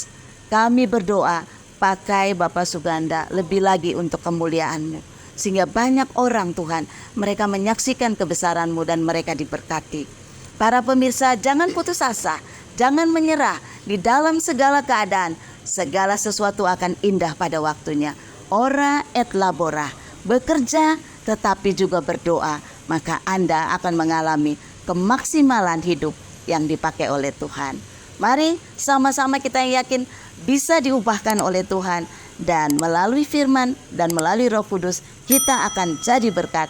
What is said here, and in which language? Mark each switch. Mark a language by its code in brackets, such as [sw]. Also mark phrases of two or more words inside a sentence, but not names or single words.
[id] Kami berdoa, pakai Bapak Suganda lebih lagi untuk kemuliaan-Mu, sehingga banyak orang Tuhan, mereka menyaksikan kebesaran-Mu dan mereka diberkati. Para pemirsa, jangan putus asa, jangan menyerah. Di dalam segala keadaan, segala sesuatu akan indah pada waktunya. [la] Ora et labora, [id] bekerja tetapi juga berdoa, maka Anda akan mengalami kemaksimalan hidup yang dipakai oleh Tuhan. Mari sama-sama kita yakin bisa diubahkan oleh Tuhan, dan melalui firman dan melalui Roh Kudus kita akan jadi berkat.